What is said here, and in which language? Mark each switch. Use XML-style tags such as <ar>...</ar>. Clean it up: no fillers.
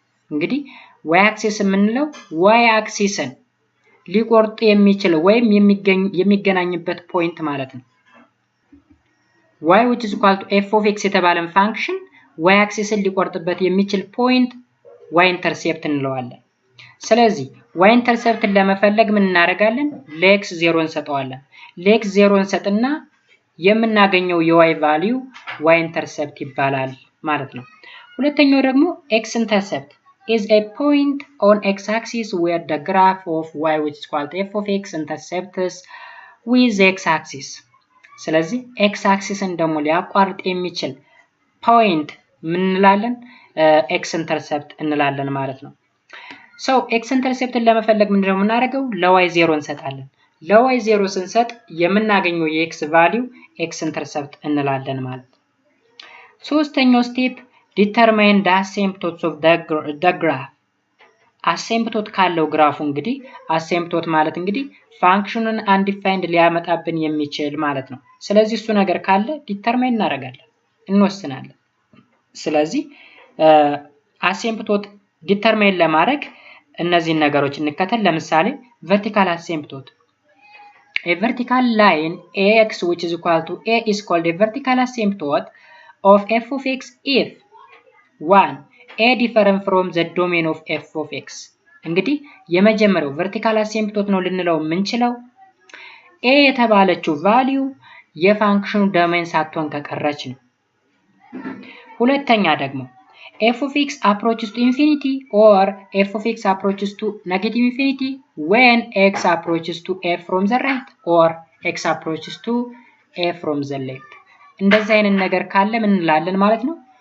<am>እንግዲህ y axis የምንለው y axisን ሊቆርጥ የሚችል ወይም የሚገናኝበት ፖይንት ማለት ነው። y which is equal to f of x የተባለን ፋንክሽን y axisን ሊቆርጥበት የሚችል ፖይንት y intercept እንለዋለን። ስለዚህ y intercepትን ለመፈለግ ምን እናደርጋለን ለx 0 እንሰጠዋለን። ለx 0 እንሰጥና የምናገኘው የy ቫልዩ y intercept ይባላል ማለት ነው።</am> <en>ሁለተኛው ደግሞ x intercept is a point on x-axis where the graph of y which is equal to f of x intercepts with the x-axis.</en> <am>ስለዚህ x-axisን ደግሞ ሊያቋርጥ የሚችል ፖይንት ምን እንላለን x intercept እንላለን ማለት ነው። So x intercepትን ለመፈለግ ምንድነው የምናደርገው ለy 0 እንሰጣለን። ለy 0 ስንሰጥ የምናገኘው የx ቫልዩ x intercept እንላለን ማለት ነው። ሶስተኛው ስቴፕ</am> <en>determine the asymptotes of the graph.</en> <am>አሲምፕቶት ካለው ግራፉ እንግዲህ አሲምፕቶት ማለት እንግዲህ ፋንክሽኑን አንዲፋይንድ ሊያመጣብን የሚችል ማለት ነው። ስለዚህ እሱ ነገር ካለ ዲተርማይን እናደርጋለን እንወስናለን። ስለዚህ አሲምፕቶት ዲተርማይን ለማድረግ እነዚህን ነገሮች እንከተል። ለምሳሌ</am> <en>vertical asymptote. A vertical line ax which is equal to a is called a vertical asymptote of f of x if 1 a different from the domain of f of x.</en> <am>እንግዲህ የመጀመሪያው vertical asymptote ነው ልንለው የምንችለው a የተባለችው ቫልዩ የፋንክሽኑ ዶሜን ሳትሆን ከቀረች ነው።</am> <en>ሁለተኛ ደግሞ f of x approaches to infinity or f of x approaches to negative infinity when x approaches to a from the right or x approaches to a from the left.</en> <am>እንደዚህ አይነት ነገር ካለ ምን እንላለን ማለት ነው</am>